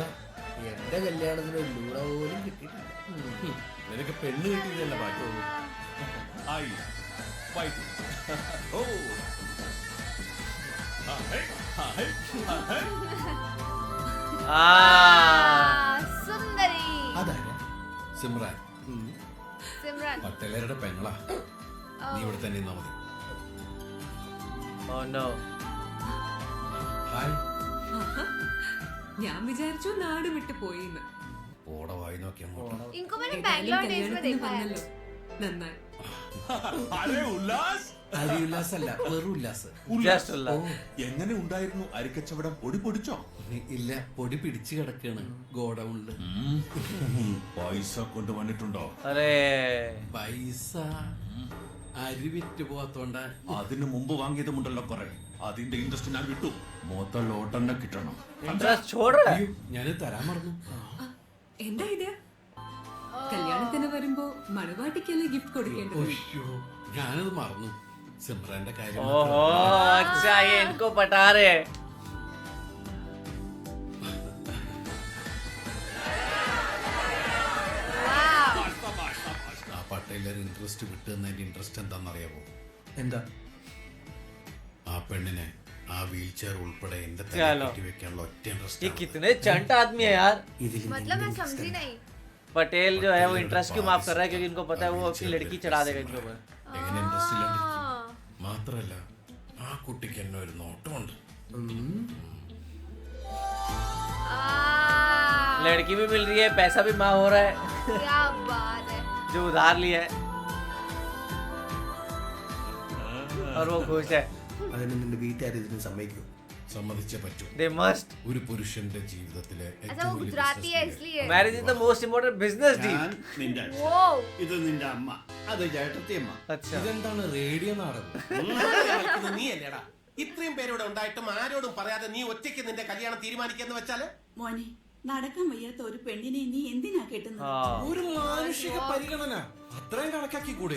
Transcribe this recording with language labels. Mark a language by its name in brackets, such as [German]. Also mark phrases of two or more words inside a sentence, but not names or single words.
[Malayalam] എന്റെ കല്യാണത്തിന് ഒരു ലൂട പോലും കിട്ടിയിട്ടില്ല നിനക്ക് പെണ്ണ് കിട്ടിയതല്ല ബാക്കി ആയി ഫൈറ്റ് ഓ സുന്ദരി അതാരാ സിമ്രാൻ സിമ്രൻ പട്ടേലരുടെ പെങ്ങളാ നീ ഇവിടെ തന്നെ നിന്നാ മതി [English] Oh no. [Malayalam] ഹായ് ഞാൻ വിചാരിച്ചു നാട് വിട്ടു പോയിന്ന് ഓടെ വായി നോക്കി അങ്ങോട്ട് [Hindi] इनको मैंने बैंगलोर डेज में देखा है [Malayalam] നന്നായി അരേ ഉല്ലാസ് അരി ഉല്ലാസല്ല വെറും ഉല്ലാസ് [English] Just Allah. [Malayalam] എങ്ങനെ ഉണ്ടായിരുന്നു അരിക്കച്ചവടം പൊടി പൊടിച്ചോ ഇല്ല പൊടി പിടിച്ചു കിടക്കാണ് ഗോഡൌണില് പൈസ കൊണ്ടുവന്നിട്ടുണ്ടോ [Hindi] अरे [Malayalam] പൈസ അരി വിറ്റ് പോവാത്തോണ്ട അതിനു മുമ്പ് വാങ്ങിയതുമുണ്ടല്ലോ കുറെ അതിന്റെ ഇൻട്രസ്റ്റ് ഞാൻ വിട്ടു മൊത്തം ലോട്ട് തന്നെ കിട്ടണം [Hindi] इंटरेस्ट छोड़ रहा है [Malayalam] ഞാന് തരാൻ മറന്നു എന്താ ഇത് കല്യാണത്തിന് വരുമ്പോ മണവാട്ടിക്കല്ലേ ഗിഫ്റ്റ് കൊടുക്കേണ്ടത് അയ്യോ ഞാനത് മറന്നു സിമ്രാന്റെ കാര്യം [Hindi] ओहो अच्छा ये इनको पटा रहे हैं [Malayalam] ആ പട്ടേലർ ഇൻട്രസ്റ്റ് വിട്ടുന്നതിന്റെ ഇൻട്രസ്റ്റ് എന്താണെന്നറിയാമോ എന്താ ആ പെണ്ണിനെ ആ വീൽ ചെയർ ഉൾപ്പെടെ എന്റെ [Hindi] ചലോ. [Malayalam] തലയിൽ വെക്കാനുള്ള ഒറ്റ [Hindi] ये [Malayalam] ഇൻട്രസ്റ്റ് [Hindi] कितने चंट आदमी है यार [Malayalam] ഇതിൽ [Hindi] मतलब मैं समझी नहीं पटेल जो है वो इंटरेस्ट क्यों माफ कर रहा है क्योंकि इनको पता है वो अपनी लड़की चढ़ा देगा इनके ऊपर [Malayalam] എങ്ങനെ ഇൻട്രസ്റ്റ് ഇല്ലാണ്ടിരിക്കും മാത്രല്ല ആ കുട്ടിക്ക് എന്നെ ഒരു നോട്ടമുണ്ട് [Hindi] लड़की भी मिल रही है पैसा भी माफ हो रहा है क्या बात है जो उधार लिया है और वो खुश है [Malayalam] അതിന് നിന്റെ വീട്ടുകാർ ഇതിന് സമ്മതിക്കും സമ്മതിച്ചേ പറ്റൂ [English] they must [Malayalam] ഒരു പുരുഷന്റെ ജീവിതത്തിലെ [Hindi] अच्छा वो [Malayalam] ഏറ്റവും വലിയ [Hindi] गुजराती है business इसलिए [English] marriage is the most important business deal [Malayalam] നിന്റെ അച്ഛൻ. [Hindi] वो [Malayalam] ഇത് നിന്റെ അമ്മ അത് ചേട്ടത്തിയമ്മ [Hindi] अच्छा [Malayalam] ഇതെന്താണ് റേഡിയോ നാടകം നീ അല്ലേടാ ഇത്രയും പേരോടെ ഉണ്ടായിട്ടും ആരോടും പറയാതെ നീ ഒറ്റയ്ക്ക് നിന്റെ കല്യാണം തീരുമാനിക്കാന്ന് വെച്ചാല് മോനെ നടക്കാൻ വയ്യാത്ത ഒരു പെണ്ണിനെ നീ എന്തിനാ കെട്ടുന്നത് [Hindi] हाँ [Malayalam] ഒരു മാനുഷിക പരിഗണന അത്രയും കണക്കാക്കി കൂടെ